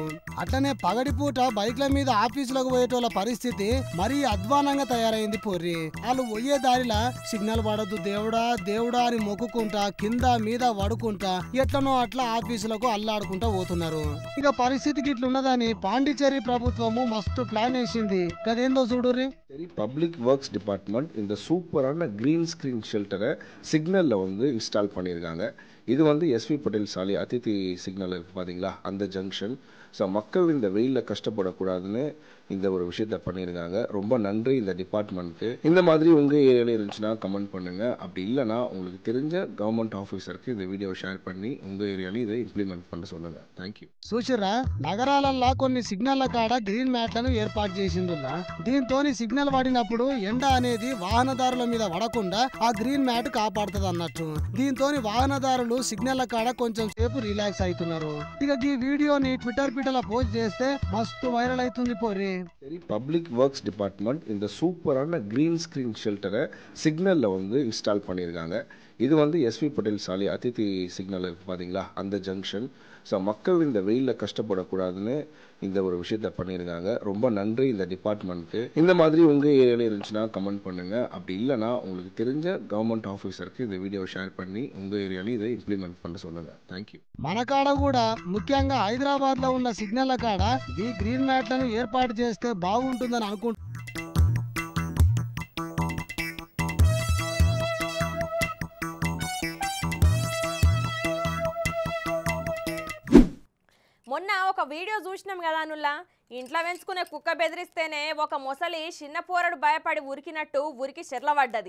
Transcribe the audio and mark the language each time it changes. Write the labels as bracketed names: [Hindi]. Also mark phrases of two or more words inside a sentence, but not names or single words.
[Telugu] అట్లనే పగడిపూట బైక్ల మీద ఆఫీసులకు పోయేటోళ్ళ పరిస్థితి మరీ అధ్వానంగా తయారైంది పొర్రి. వాళ్ళు పోయే దారిలా సిగ్నల్ పడద్దు దేవుడా దేవుడా అని మొక్కుకుంటా కింద మీద వడుకుంటా ఎట్లనో అట్లా ఆఫీసులకు అల్లాడుకుంటా పోతున్నారు. ఇక పరిస్థితికి ఇట్లున్నదని పాండిచేరి ప్రభుత్వము మస్తు ప్లాన్ వేసింది. గదేందో చూడుర్రి. [Tamil] பப்ளிக் ஒர்க்ஸ் டிபார்ட்மெண்ட் இந்த சூப்பரான [English] green screen shelter [Tamil] சிக்னலில் வந்து இன்ஸ்டால் பண்ணியிருக்காங்க. இது வந்து எஸ்வி பட்டேல் சாலை அதித்தி சிக்னல் இருக்குது பார்த்தீங்களா, அந்த ஜங்ஷன். ஸோ மக்கள் இந்த வெயிலில் கஷ்டப்படக்கூடாதுன்னு இந்த ஒரு விஷயத்த பண்ணியிருக்காங்க. ரொம்ப நன்றி இந்த டிபார்ட்மெண்ட்டுக்கு. இந்த மாதிரி உங்கள் ஏரியாவில் இருந்துச்சுன்னா கமெண்ட் பண்ணுங்கள். அப்படி இல்லைனா உங்களுக்கு தெரிஞ்ச [English] government officer [Tamil] இந்த வீடியோ ஷேர் பண்ணி உங்கள் ஏரிయాలో இதை ఇంప్లిమెంట్ பண்ண சொல்லுங்கள். [English] thank you. [Telugu] చూసిరా నగరాలల్లో కొన్ని సిగ్నల్ల కాడ [English] green mats [Telugu] ఏర్పాటు చేసిందిలా. దీంతోని సిగ్నల్ పడినప్పుడు ఎండ అనేది వాహనదారుల మీద పడకుండా ఆ [English] green mat [Telugu] కాపాడుతుంది అన్నట్టు. దీంతోని వాహనదారులు సిగ్నల్ కాడ కొంచెం సేపు రిలాక్స్ అవుతున్నారు. ఇక ఈ వీడియోని ట్విట్టర్ పీటలో పోస్ట్ చేస్తే మస్తు వైరల్ అవుతుంది పోరి. [Tamil] பப்ளிக் ஒர்க்ஸ் டிபார்ட்மெண்ட் இந்த சூப்பரான [English] green screen shelter [Tamil] சிக்னலில் வந்து இன்ஸ்டால் பண்ணியிருக்காங்க. இது வந்து எஸ்வி பட்டேல் சாலை அதித்தி சிக்னல் இருக்குது பார்த்தீங்களா, அந்த ஜங்ஷன். ஸோ மக்கள் இந்த வெயிலில் கஷ்டப்படக்கூடாதுன்னு இந்த ஒரு விஷயத்த பண்ணியிருக்காங்க. ரொம்ப நன்றி இந்த டிபார்ட்மெண்ட்டுக்கு. இந்த மாதிரி உங்கள் ஏரியாவில் இருந்துச்சுன்னா கமெண்ட் பண்ணுங்கள். அப்படி இல்லைனா உங்களுக்கு தெரிஞ்ச [English] government officer [Tamil] இந்த வீடியோ ஷேర్ பண்ணி உங்கள் ఏరియాలో இதை ఇంప్లిమెంట్ பண்ண சொல்லுங்கள். [English] thank you. [Telugu] మన కాడ కూడా ముఖ్యంగా హైదరాబాద్ లో ఉన్న సిగ్నల్ కాడ ఈ [English] green mats [Telugu] ఏర్పాటు చేస్తే బాగుంటుందని అనుకుంటున్నాను. మొన్న ఒక వీడియో చూసినాం కదా నుల్లా, ఇంట్లో పెంచుకునే కుక్క బెదిరిస్తేనే ఒక మొసలి చిన్న పోరడు భయపడి ఉరికినట్టు ఉరికి చెర్లబడ్డది.